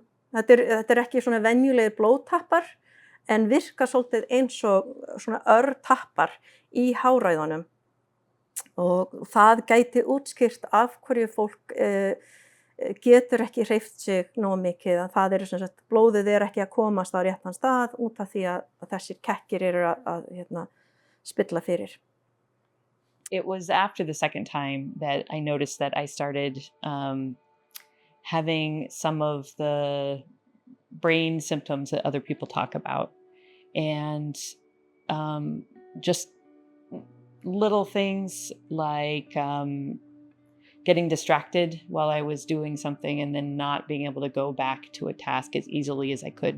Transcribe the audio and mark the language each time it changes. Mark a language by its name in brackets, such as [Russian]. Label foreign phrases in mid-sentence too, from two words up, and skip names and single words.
[Icelandic] Þetta ekki svona venjulegir blóðtappar en virka svolítið eins og svona örtappar í háræðunum. Og það gæti útskýrt af hverju fólk getur ekki hreyft sig nógu mikið. Það sem sagt, blóðið ekki að komast á réttan stað út af því að þessir kekkir að spilla fyrir. [English] It was after the second time that I noticed that I started having some of the brain symptoms that other people talk about. And just little things like getting distracted while I was doing something and then not being able to go back to a task as easily as I could.